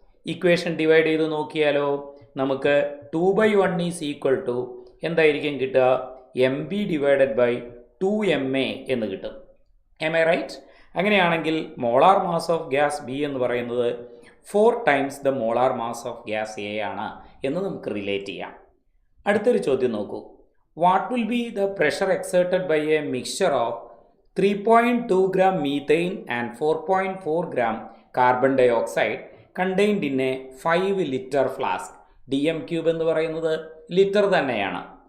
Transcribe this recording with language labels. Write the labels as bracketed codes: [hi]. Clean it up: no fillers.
[ml] Equation divide ചെയ്ത് നോക്കിയാലോ നമുക്ക് 2/1 ഈസ് ഈക്വൽ ടു എന്തായിരിക്കും കിട്ടുക? MB ഡിവൈഡഡ് ബൈ 2MA എന്ന് കിട്ടും. [en] Am I right? [ml] അങ്ങനെയാണെങ്കിൽ molar mass of gas B എന്ന് പറയുന്നത് 4 times the molar mass of gas A ആണ് എന്ന് നമുക്ക് റിലേറ്റ് ചെയ്യാം. അടുത്തൊരു ചോദ്യം നോക്കൂ. [en] What will be the pressure exerted by a mixture of 3.2 gram methane and 4.4 gram carbon dioxide contained in a 5 liter flask? [ml] DM cube എന്ന് പറയുന്നത് litre തന്നെയാണ്.